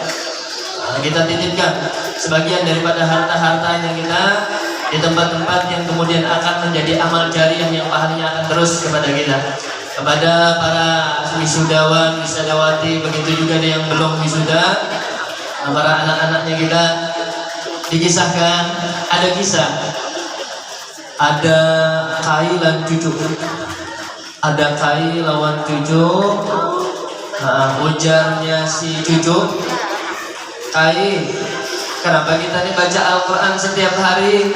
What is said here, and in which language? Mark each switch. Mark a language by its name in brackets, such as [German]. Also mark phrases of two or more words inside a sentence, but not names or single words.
[Indonesian] Kita titipkan sebagian daripada harta-hartanya kita di tempat-tempat yang kemudian akan menjadi amal jariah yang pahalanya akan terus kepada kita. Kepada para wisudawan, wisudawati, begitu juga ada yang belum wisuda, para anak-anaknya kita, dikisahkan ada kisah, ada Kai dan cucu, ada [Banjar] Kai lawan cucu. Ujarnya si cucu, Kai, kenapa kita nih baca Al-Quran setiap hari?